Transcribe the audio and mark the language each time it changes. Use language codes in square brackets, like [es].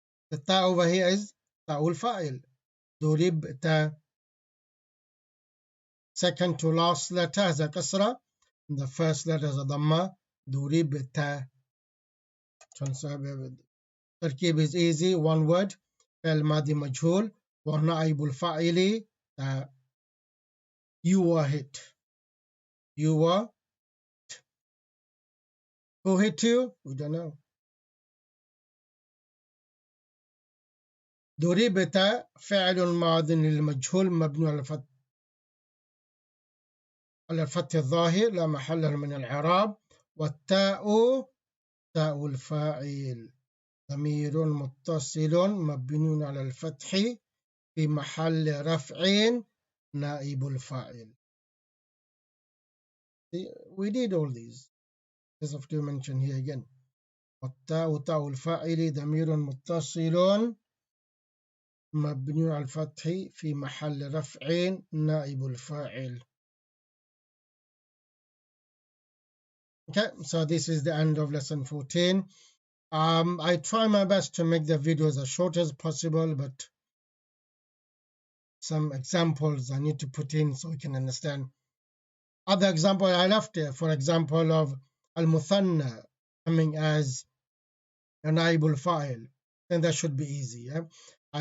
[en] The ta over here is تاء الفاعل. [ar] ضربت. [en] Second to last letter has a kasra. The first letter is a dhamma. [ar] ضربت. [en] تركيب is easy, one word. [ar] فعل ماضي مجهول ونائب الفاعل [en] you were hit. You were. Who hit you? We don't know. [ar] ضربت فعل ماض للمجهول مبني على الفتح الظاهر لا محل له من الإعراب والتاء تاء الفاعل ضمير متصل مبني على الفتح في محل رفع نائب الفاعل. [en] We did all these. Just have to mention here again. [ar] والتاء تاء الفاعل ضمير متصل مبني على الفتح في محل رفع نائب الفاعل. [en] Okay, so this is the end of lesson 14. I try my best to make the videos as short as possible, but some examples I need to put in so we can understand. Other example I left here, for example, of al-muthanna coming as a naibul fa'il, then that should be easy. Yeah?